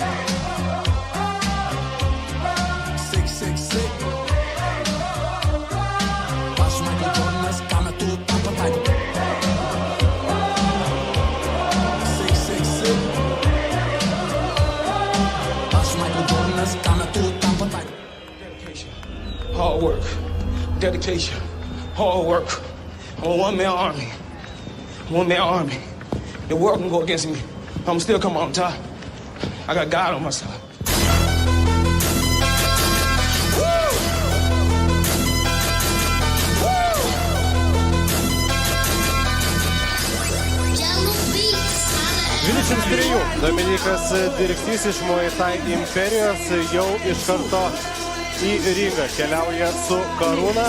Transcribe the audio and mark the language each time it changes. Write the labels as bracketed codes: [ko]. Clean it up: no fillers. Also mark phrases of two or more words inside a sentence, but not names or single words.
[lt] 666. Aš Michael Jordanas, ką metu tam pataikyti. 666. Aš Michael Jordanas, ką metu tam pataikyti. [en] Hard work, dedication, hard work. I'm a one-man army. The world can go against me. I'm still come on top. I got God on my side. [lt] Dominykas Dirkstys iš Muay Thai imperijos jau iš karto į ringą keliauja su karūna.